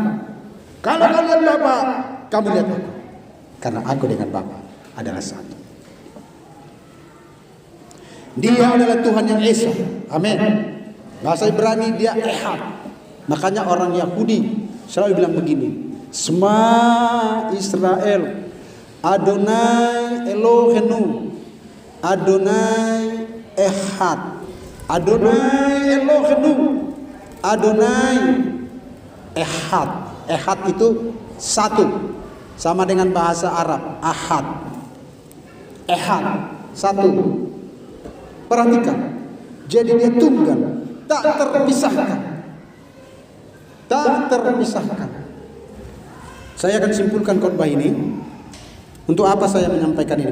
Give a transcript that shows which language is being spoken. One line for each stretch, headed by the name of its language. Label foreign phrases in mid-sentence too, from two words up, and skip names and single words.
Indonesian: Kalau kau lihat Bapak, kamu lihat aku. Karena aku dengan Bapak adalah satu. Dia adalah Tuhan yang Esa. Amin. Bahasa Ibrani dia Ehad. Makanya orang Yahudi selalu bilang begini,
Hebrew: שמע ישראל אדוני אלוהינו אדוני אחד אדוני אלוהינו אדוני אחד.
Indonesian: Ehad itu satu, sama dengan bahasa Arab Ahad. Ehad satu. Perhatikan, jadi dia tunggal, tak terpisahkan. Tak terpisahkan. Saya akan simpulkan khotbah ini. Untuk apa saya menyampaikan ini?